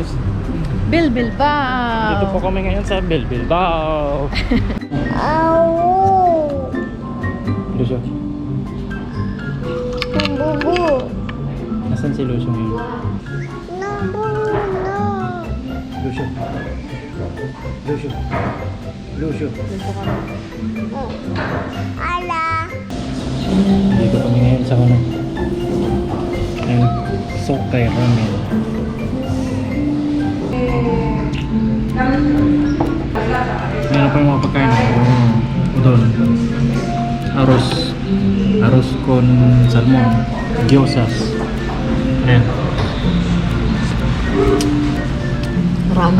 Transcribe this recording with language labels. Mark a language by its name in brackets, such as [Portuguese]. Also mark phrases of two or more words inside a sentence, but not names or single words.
[Filipino] Bilbao! Dito po kami ngayon sa Bilbao. Au. Lucio, Bubu. nasan si Lucio ngayon? [Spanish] No, bubu, no. [Filipino] Lucio. Lucio. Lucio. Ala. Dito kami ngayon sa ano? Ayun, Sokay Ramen. Meron pa yung mga pagkain. Udon. Arroz. [Spanish] Arroz con salmon. Gyozas. [Filipino] Ayan. Ramen.